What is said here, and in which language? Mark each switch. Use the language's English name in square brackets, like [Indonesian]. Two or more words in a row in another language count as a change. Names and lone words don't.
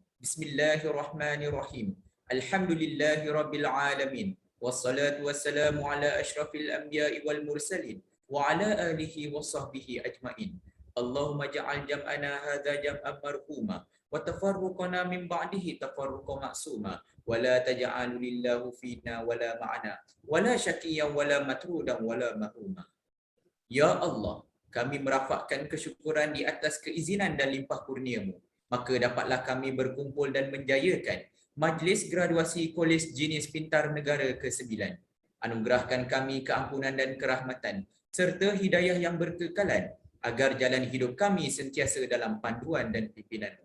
[Arabic] بسم الله الرحمن الرحيم. الحمد لله رب العالمين. والصلاة والسلام على أشرف الأنبياء والمرسلين وعلى آله وصحبه أجمعين. اللهم اجعل جمعنا هذا جمعا مرحوما وتفرقنا من بعده تفرقا معصوما ولا تجعل لله فينا ولا معنا ولا شقيا ولا مطرودا ولا محروما. [Malay] Ya Allah, kami merafakkan kesyukuran di atas keizinan dan limpah kurnia-Mu. Maka dapatlah kami berkumpul dan menjayakan Majlis Graduasi Kolej Jinis Pintar Negara ke-9. Anugerahkan kami keampunan dan kerahmatan serta hidayah yang berkekalan agar jalan hidup kami sentiasa dalam panduan dan pimpinan-Mu.